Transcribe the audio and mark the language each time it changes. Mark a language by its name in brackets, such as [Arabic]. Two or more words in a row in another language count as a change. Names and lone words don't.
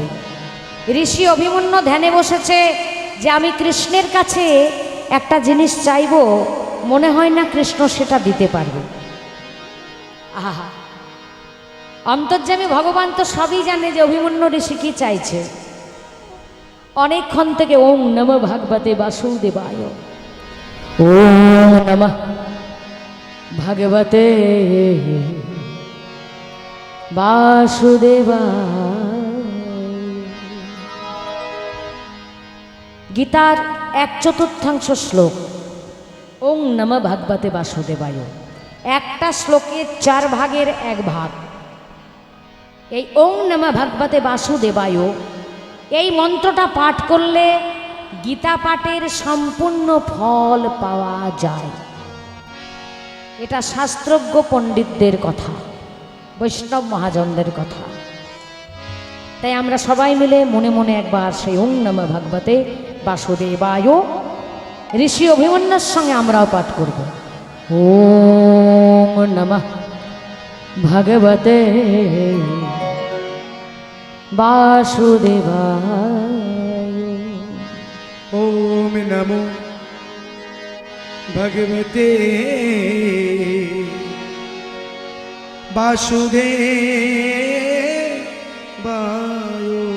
[Bangla] ঋষি অভিমন্যু ধ্যানে বসেছে যে আমি কৃষ্ণের কাছে একটা জিনিস চাইব, মনে হয় না কৃষ্ণ সেটা দিতে পারবে। আহা, অন্তর্যামী ভগবান তো সবই জানে যে অভিমন্যু ঋষি কি চাইছে। অনেকক্ষণ থেকে [Sanskrit] ওম নমঃ ভগবতে বাসুদেবায়, ওম নমঃ ভগবতে বাসুদেবায়। [Bangla] গীতার 1/4 শ্লোক [Sanskrit] ওম নমঃ ভগবতে বাসুদেবায়। [Bangla] একটা শ্লোকের 4 ভাগের 1 ভাগ। এই [Sanskrit] ওম নমঃ ভগবতে বাসুদেবায় [Bangla] এই মন্ত্রটা পাঠ করলে গীতা পাঠের সম্পূর্ণ ফল পাওয়া যায়। এটা শাস্ত্রজ্ঞ পণ্ডিতদের কথা, বৈষ্ণব মহাজনদের কথা। তাই আমরা সবাই মিলে মনে মনে একবার সেই [Sanskrit] ওম নমঃ ভগবতে বাসুদেবায় [Bangla] ঋষি অভিমন্যুর সঙ্গে আমরাও পাঠ করব। [Sanskrit] ওম নমঃ ভগবতে বাসুদেবায়। ওম নমো ভগবতে বাসুদেবায়।